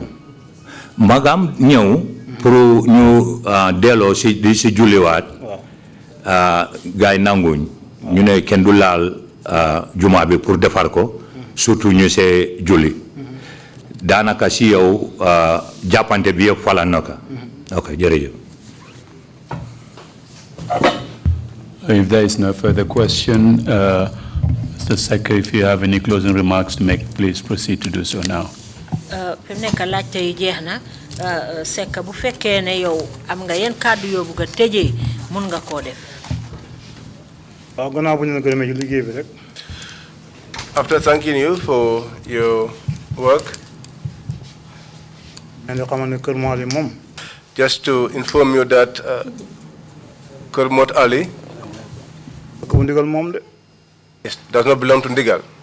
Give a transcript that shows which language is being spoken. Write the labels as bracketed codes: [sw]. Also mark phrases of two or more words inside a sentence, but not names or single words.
[wo] magam ñëw pour ñu delloo si julliwaat gars yi nanguñ ñu ne kenn du laal juma bi pour defar ko surtout ñu see julli daanaka si yow jàppante bi yëpp fala na ko ok jërëjëf. [en] If there is no further question, Mr. Secka, if you have any closing remarks to make, please proceed to do so now. [wo] Fi mu nekk laajte yi jeex na Secka bu fekkee ne yow am nga yenn kàddu yoo bëgg a tëjee mun nga koo def. waaw gannaaw bu ñu la gërëmee ci liggéey bi rek. [en] After thanking you for your work, just to inform you that Kermot Ali does not belong to Ndigal.